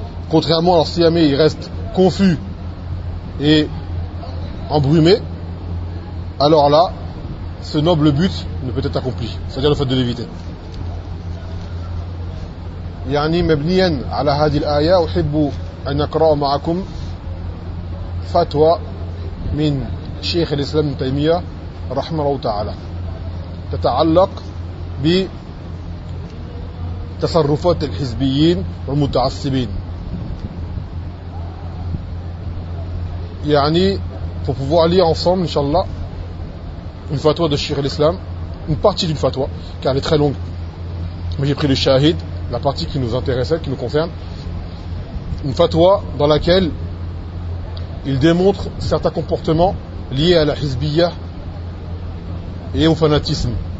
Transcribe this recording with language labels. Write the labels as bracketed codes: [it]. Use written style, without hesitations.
[fr] Contrairement, alors si jamais il reste confus et embrumé, alors là, ce noble but ne peut être accompli, c'est-à-dire le fait de l'éviter. [ar] يعني مبنيا على هذه الآية أحب أن أقرأ معكم فتوى من شيخ الإسلام ابن تيمية رحمه الله تعالى تتعلق ب تصرفات الحزبيين والمتعصبين. يعني [fr] pour pouvoir lire ensemble inshallah une fatwa de Cheikh al-Islam, une partie d'une fatwa car elle est très longue. Mais j'ai pris le shahid, la partie qui nous intéressait, qui nous concerne. Une fatwa dans laquelle il démontre certains comportements liés à la hizbiya et au fanatisme.